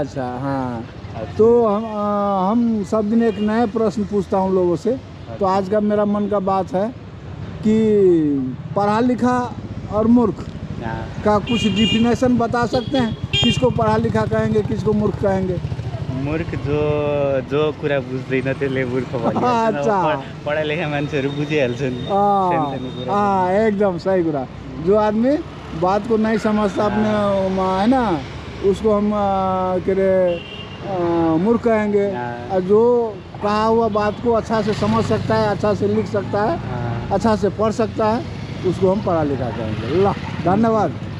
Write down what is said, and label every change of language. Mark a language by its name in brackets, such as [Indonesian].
[Hindi] अच्छा, हाँ। तो हम सब दिन एक नए प्रश्न पूछता हूँ लोगों से। तो आज का मेरा मन का बात है कि पढ़ा लिखा और मूर्ख का कुछ डिफिनेशन बता सकते हैं? किसको पढ़ा लिखा कहेंगे, किसको मूर्ख कहेंगे? [Nepali] मूर्ख जो कुरा बुझ्दैन त्यसले मूर्ख भनिन्छ। [Hindi] अच्छा, [Nepali] पढा लेखा मान्छेहरू बुझिहाल्छन्। एकदम सही कुरा। [Hindi] जो आदमी बात को नहीं समझता अपने, है ना, उसको हम मूर्ख कहेंगे। और जो कहा हुआ बात को अच्छा से समझ सकता है, अच्छा से लिख सकता है, अच्छा से पढ़ सकता है, उसको हम पढ़ा लिखा कहेंगे। ला, धन्यवाद।